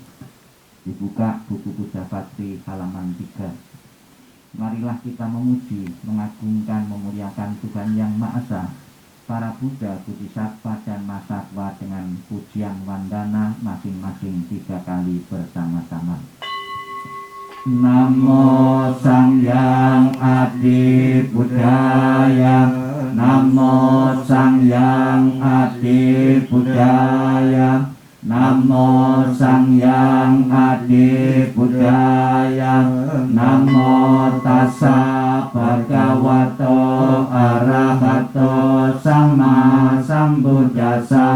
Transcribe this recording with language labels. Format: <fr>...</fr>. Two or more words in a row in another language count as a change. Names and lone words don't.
<id>Dibuka buku Buddha Bakti halaman 3. Marilah kita memuji, mengagungkan, memuliakan Tuhan Yang Maha Esa, para Buddha, Bodhisattva dan Mahasatwa dengan pujian wandana masing-masing 3 kali bersama-sama.</id> <pi>Namo Sangyang Adi Buddhaya, Namo Sangyang Adi Buddhaya, Namo Sangyang Adi Buddhaya, Namo Tassa Bhagavato Arahato Sama Sambuddhassa,</pi>